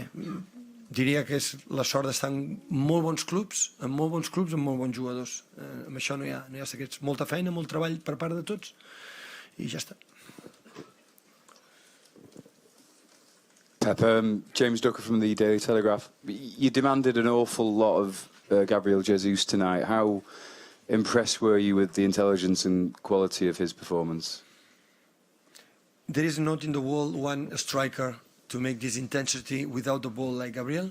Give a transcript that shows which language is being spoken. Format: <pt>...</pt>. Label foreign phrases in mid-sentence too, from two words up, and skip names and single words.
<ca>Diria que és la sort d'estar en molt bons clubs, amb molt bons jugadors. Amb això no hi ha secrets. Molta feina, molt treball per part de tots, i ja està.</ca> <en>Pep, James Ducker from the Daily Telegraph. You demanded an awful lot of Gabriel Jesus tonight. How impressed were you with the intelligence and quality of his performance? There is not in the world one striker to make this intensity without the ball like Gabriel.</en>